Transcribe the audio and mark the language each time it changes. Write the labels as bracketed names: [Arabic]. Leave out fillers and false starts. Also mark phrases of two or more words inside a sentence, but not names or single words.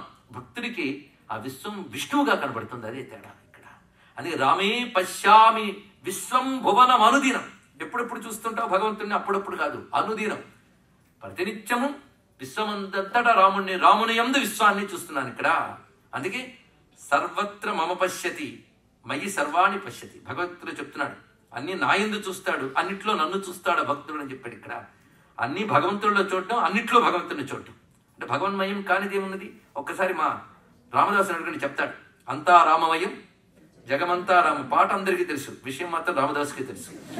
[Telugu] భక్తుడికి ఆ విశ్వం విష్ణువుగా కనబడుతుంది, అదే తేడా ఇక్కడ. [Sanskrit] అది రామే పశ్యామి విశ్వం భువనం అనుదినం. [Telugu] ఎప్పుడెప్పుడు చూస్తుంటావు భగవంతుడిని? అప్పుడప్పుడు కాదు, అనుదినం ప్రతినిత్యము విశ్వమంతటా రాముని యందు విశ్వాన్ని చూస్తున్నాను ఇక్కడ. [Sanskrit] అందుకే సర్వత్ర మమ పశ్యతి మయి సర్వాణి పశ్యతి. [Telugu] భగవంతుడు చెప్తున్నాడు అన్ని నా యందు చూస్తాడు, అన్నిట్లో నన్ను చూస్తాడు భక్తుడు అని చెప్పాడు. ఇక్కడ అన్ని భగవంతుడిలో చూడటం, అన్నిట్లో భగవంతుడిని చూడటం. అంటే భగవన్మయం కానిది ఏమున్నది? ఒక్కసారి మా రామదాసు అడుగుని చెప్తాడు, అంతా రామమయం జగమంతా రామ. పాట అందరికీ తెలుసు, విషయం మాత్రం రామదాసుకి తెలుసు.